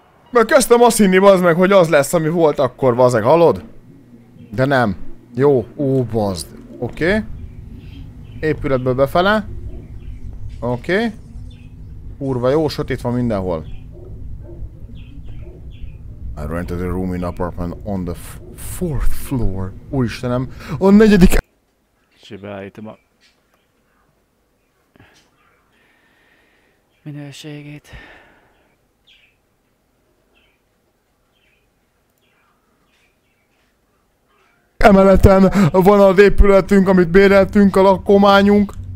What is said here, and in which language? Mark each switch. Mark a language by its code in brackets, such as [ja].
[hu] Mert kezdtem azt hinni, bazd meg, hogy az lesz, ami volt akkor, bazd meg, hallod? De nem. Jó, bazd. Oké. Épületből befele. Oké. Kurva jó, sötét van mindenhol. [en] I rented a room in apartment on the 4th floor. [hu] Úristenem, a 4. És beállítom a minőségét. Emeleten van az épületünk, amit béreltünk, a lakományunk.